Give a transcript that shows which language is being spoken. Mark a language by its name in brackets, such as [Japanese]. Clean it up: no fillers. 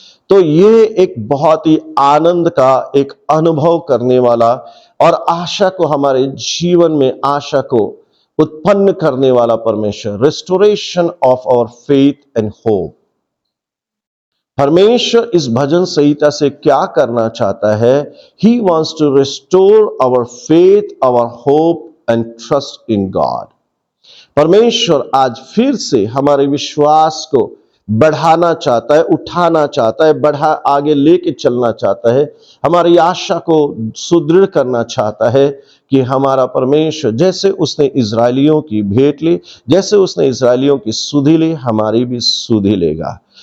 [Hindi] तो ये एक बहुत ही आनंद का एक अनुभव करने वाला और आशा को, हमारे जीवन में आशा को उत्पन्न करने वाला परमेश्वर, restoration of our faith and hope. परमेश्वर इस भजन संहिता से क्या करना चाहता है? [English] He wants to restore our faith, our hope and trust in God. [Hindi] परमेश्वर आज फिर से हमारे विश्वास को बढ़ाना चाहता है, उठाना चाहता है, आगे लेके चलना चाहता है, हमारी आशा को सुदृढ़ करना चाहता है कि हमारा परमेश्वर, जैसे उसने इजरायलियों की भेंट ली, जैसे उसने इजरायलियों की सुधि ली, हमारी भी सुधि लेगा।